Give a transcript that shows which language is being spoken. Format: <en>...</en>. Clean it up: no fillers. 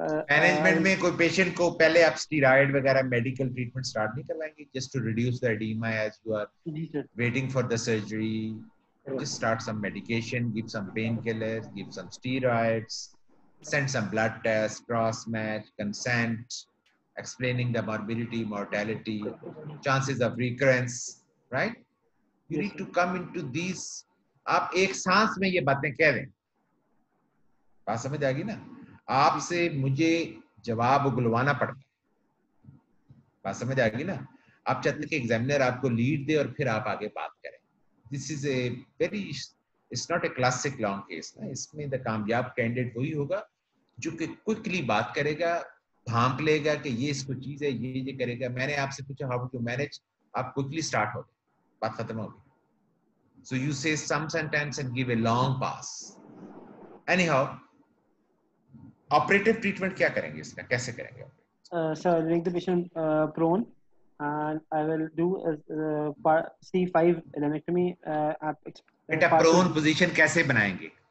<hi>Management में कोई patient को पहले आप स्टीरॉयड वगैरह मेडिकल ट्रीटमेंट स्टार्ट नहीं करवाएंगे</hi> <en>just to reduce the edema as you are waiting for the surgery. Just start some medication, give some painkillers, give some steroids, send some blood tests, cross match, consent, explaining the morbidity, mortality, chances of recurrence, right? You need to come into these.</en> <hi>आप एक सांस में ये बातें कह दें. बात समझ आ गई ना? आपसे मुझे जवाब उगलवाना पड़ता है. बात समझ आ गई ना? आप चाहते हैं कि एग्जामिनर आपको लीड दे और फिर आप आगे बात करें.</hi> <en>This is a very, it's not a classic long case.</en> <hi>ना? इसमें द कामयाब कैंडिडेट वही होगा जो कि क्विकली बात करेगा, भांप लेगा कि ये इसको चीज है, ये करेगा. मैंने आपसे पूछा</hi> <en>how to manage,</en> <hi>आप क्विकली स्टार्ट हो गए, बात खत्म हो गई.</hi> <en>So you say some sentence and give a long pass. Anyhow, operative treatment</en> <hi>क्या करेंगे इसका, कैसे करेंगे?</hi> <en>So I'll make the patient prone, and I will do C5 laminectomy.</en> <hi>बेटा prone position कैसे बनाएंगे?</hi>